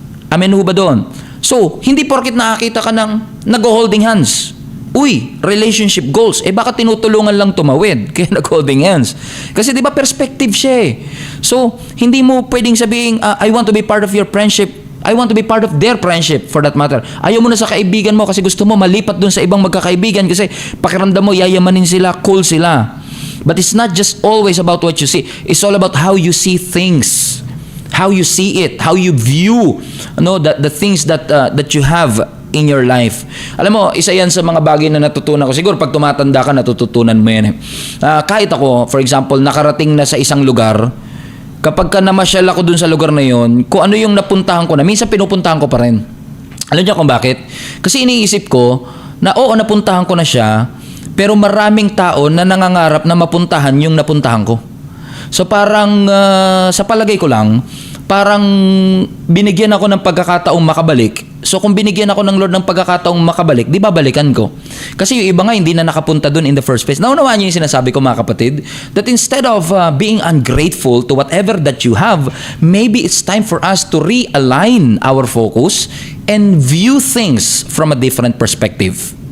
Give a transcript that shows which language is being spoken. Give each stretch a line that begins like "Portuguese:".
Filipino: Amen ho ba doon? So, hindi porket nakakita ka ng nag-holding hands. Uy, relationship goals. Baka tinutulungan lang tumawid. Kaya nag-holding hands. Kasi di ba perspective siya eh. So, hindi mo pwedeng sabihin,
English: I want to be part of your friendship. I want to be part of their friendship for that matter.
Filipino: Ayaw mo na sa kaibigan mo kasi gusto mo malipat dun sa ibang magkakaibigan kasi pakiramdam mo yayamanin sila, cool sila.
English: But it's not just always about what you see. It's all about how you see things. How you see it, how you view the things that you have in your life.
Filipino: Alam mo, isa yan sa mga bagay na natutunan ko. Siguro pag tumatanda ka, natututunan mo yan. Kahit ako, for example, nakarating na sa isang lugar, kapag ka namasyal ako dun sa lugar na yon, kung ano yung napuntahan ko na, minsan pinupuntahan ko pa rin. Alam niyo kung bakit? Kasi iniisip ko na oo, napuntahan ko na siya, pero maraming tao na nangangarap na mapuntahan yung napuntahan ko. So parang sa palagay ko lang, parang binigyan ako ng pagkakataong makabalik. So kung binigyan ako ng Lord ng pagkakataong makabalik, di babalikan ko. Kasi yung iba nga hindi na nakapunta dun in the first place. Naunawaan niyo yung sinasabi ko mga kapatid,
English: that instead of being ungrateful to whatever that you have, maybe it's time for us to realign our focus and view things from a different perspective.